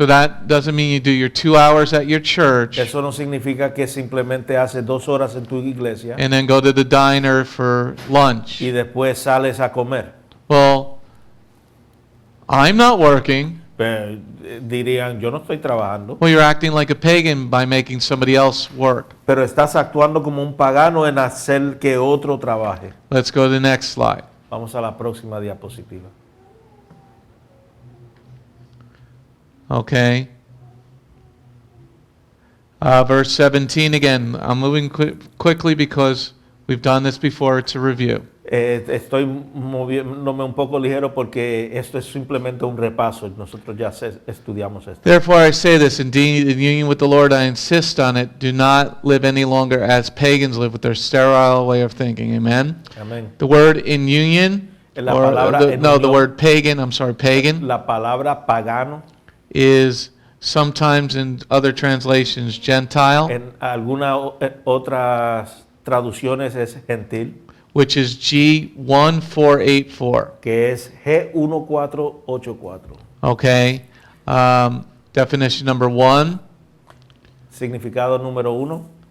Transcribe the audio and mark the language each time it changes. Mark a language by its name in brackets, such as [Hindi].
[English] So that doesn't mean you do your 2 hours at your church [Spanish] Eso no significa que simplemente haces 2 horas en tu iglesia [English] and then go to the diner for lunch. [Spanish] y después sales a comer. [English] Well, I'm not working. [Spanish] Pero, dirían, yo no estoy trabajando. [English] Well, you're acting like a pagan by making somebody else work. [Spanish] Pero estás actuando como un pagano en hacer que otro trabaje. [English] Let's go to the next slide. [Spanish] Vamos a la próxima diapositiva. [English] Okay. Verse 17 again. I'm moving quickly because we've done this before. It's a review. [Spanish] Estoy moviéndome un poco ligero porque esto es simplemente un repaso. Nosotros ya estudiamos esto. [English] Therefore I say this, indeed in union with the Lord I insist on it, do not live any longer as pagans live with their sterile way of thinking. Amen? [Spanish] Amén. [English] The word in union, [Spanish] La palabra en [English] the [Spanish] unión. [English] word pagan, I'm sorry, pagan, [Spanish] La palabra pagano [English] is sometimes in other translations Gentile, [Spanish] en algunas otras traducciones es gentil, [English] which is G1484. [Spanish] que es G1484. [English] Okay. Definition number 1. [Spanish] Significado número 1.